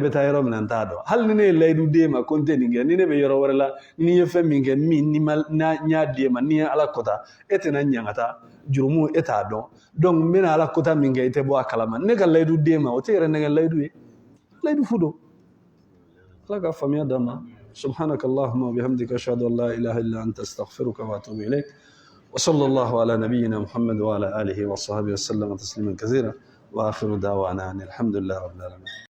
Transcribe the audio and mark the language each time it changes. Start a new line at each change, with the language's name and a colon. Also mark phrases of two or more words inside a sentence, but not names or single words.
Bambara: bɛ taa yɔrɔ min na n t'a dɔn hali ni ne ye layidu di e ma ko n tɛ nin kɛ ni ne bɛ yɔrɔ wɛrɛ la ni ye fɛn min kɛ min n y'a di e ma ni ye ala kota e tɛna ɲangata jurumu e t'a dɔn donc n bɛna ala kota min kɛ i tɛ bɔ a kalama ne ka layidu di e ma o tɛ yɛrɛ nɛgɛ layidu ye layidu fu don ala ka faamuya d'an ma
Arabic: سبحانك اللهم وبحمدك أشهد أن لا إله إلا أنت أستغفرك وأتوب إليك وصلى الله على نبينا محمد وعلى آله وصحبه وسلم تسليما كثيرا وآخر دعوانا أن الحمد لله رب العالمين.